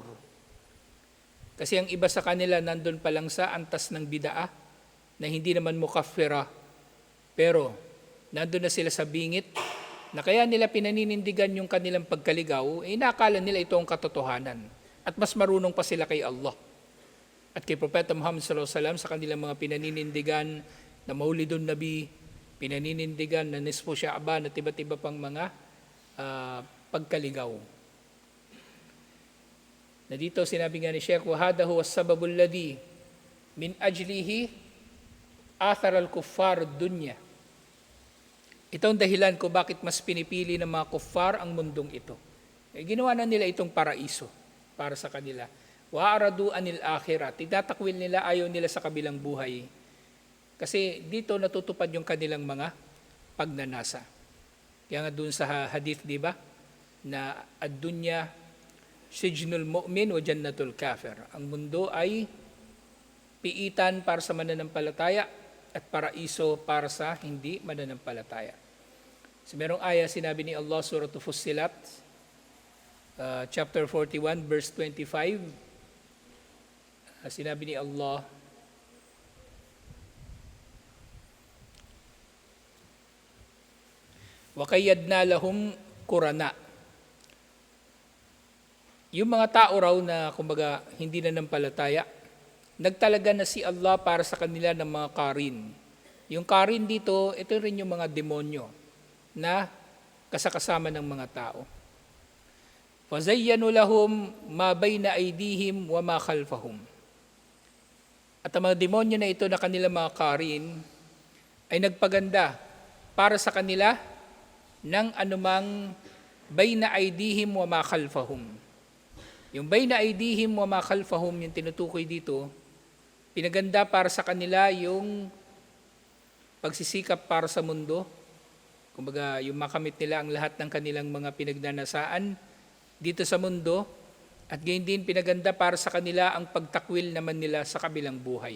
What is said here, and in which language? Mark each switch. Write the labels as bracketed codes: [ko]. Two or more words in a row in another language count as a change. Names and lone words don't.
[tl] Kasi ang iba sa kanila nandun pa lang sa antas ng bidaa na hindi naman mukaffira, pero nandun na sila sa bingit na kaya nila pinaninindigan yung kanilang pagkaligaw, nakala nila ito ang katotohanan. At mas marunong pa sila kay Allah at kay Propeta Muhammad [ar] صلى الله عليه وسلم [tl] sa kanilang mga pinaninindigan na Maulidun Nabi, pinaninindigan na Nisfu Sha'ban at iba't iba pang mga pagkaligaw. Na dito sinabi nga ni Sheikh, [ar] وَهَذَا هُوَ السَّبَبُ الَّذِي مِنْ أَجْلِهِ آثَرَ الْكُفَّارُ الدُّنْيَا. [tl] Ito ang dahilan ko bakit mas pinipili ng mga kuffar ang mundong ito. Ginawa na nila itong paraiso para sa kanila. [ar] وَأَرَدُوا عَنِ الْآخِرَةِ. [tl] Tinatakwil nila, ayaw nila sa kabilang buhay. Kasi dito natutupad yung kanilang mga pagnanasa. Kaya nga dun sa hadith, di ba? [ar] Na الدنيا سجن المؤمن وجنة الكافر. [tl] Ang mundo ay piitan para sa mananampalataya at paraiso para sa hindi mananampalataya. So merong aya sinabi ni Allah surah Fussilat, [en] chapter 41 verse 25. [tl] Sinabi ni Allah, [ar] وقيضنا لهم قرناء. [tl] Yung mga tao raw na kumbaga hindi na nampalataya, nagtalaga na si Allah para sa kanila ng mga karin. Yung karin dito, ito rin yung mga demonyo na kasakasama ng mga tao. [ar] فَزَيَّنُوا لَهُمْ مَا بَيْنَ أَيْدِيهِمْ وَمَا خَلْفَهُمْ. [tl] At ang mga demonyo na ito na kanilang mga karin ay nagpaganda para sa kanila ng anumang [ar] بين أيديهم وما خلفهم. Yung بين أيديهم وما خلفهم, [tl] yung tinutukoy dito, pinaganda para sa kanila yung pagsisikap para sa mundo. Kumbaga, yung makamit nila ang lahat ng kanilang mga pinagnanasaan dito sa mundo, at gayon din pinaganda para sa kanila ang pagtakwil naman nila sa kabilang buhay.